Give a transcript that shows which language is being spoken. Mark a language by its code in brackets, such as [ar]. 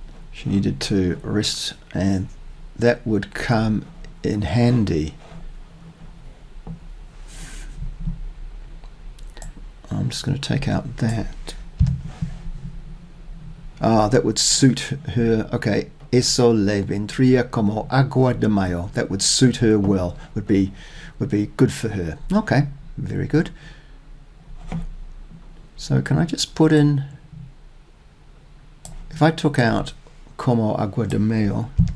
[en] She needed to rest, and that would come in handy. I'm just going to take out that. That would suit her. [es] Okay, eso le vendría como agua de mayo. [en] That would suit her well. Would be good for her. Okay, very good. So can I just put in? If I took out [es] como agua de mayo.